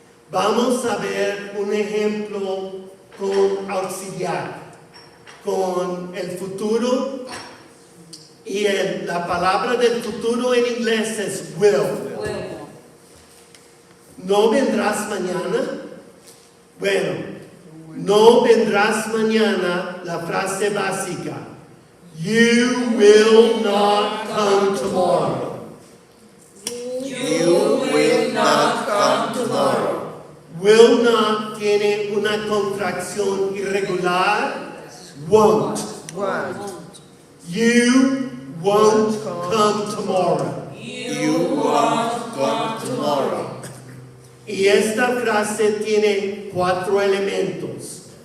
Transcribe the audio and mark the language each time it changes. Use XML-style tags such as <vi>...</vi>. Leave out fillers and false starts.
<es>Vamos a ver un ejemplo con auxiliar, con el futuro, y la palabra del futuro en inglés es will. ¿No vendrás mañana? Bueno, no vendrás mañana, la frase básica.</es> <en>You will not come tomorrow. You will not come tomorrow. Will not</en> <es>tiene una contracción irregular.</es> <en>Won't. Won't. You won't come tomorrow. You won't come tomorrow.</en> <es>Y esta frase tiene 4 elementos.</es>